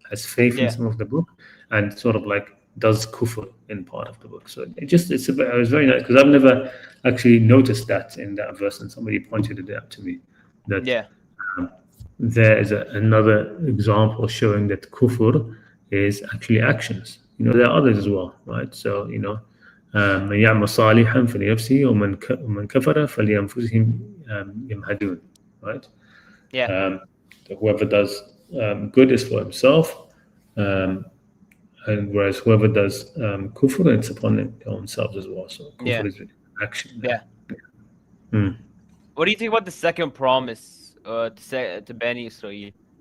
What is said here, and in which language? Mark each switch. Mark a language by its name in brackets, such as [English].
[English] Has faith in some of the book and sort of does kufr in part of the book. So it was very nice because I've never actually noticed that in that verse, and somebody pointed it out to me that there is another example showing that kufr is actually actions. There are others as well, right? So [Arabic] من يعمل صالحا فلنفسه ومن كفر فلأنفسهم يمهدون, [English] right? Yeah. Whoever does good is for himself, and whereas whoever does kufr, it's upon their own selves as well. So kufr is action. What do you think about the second promise to Bani Israel?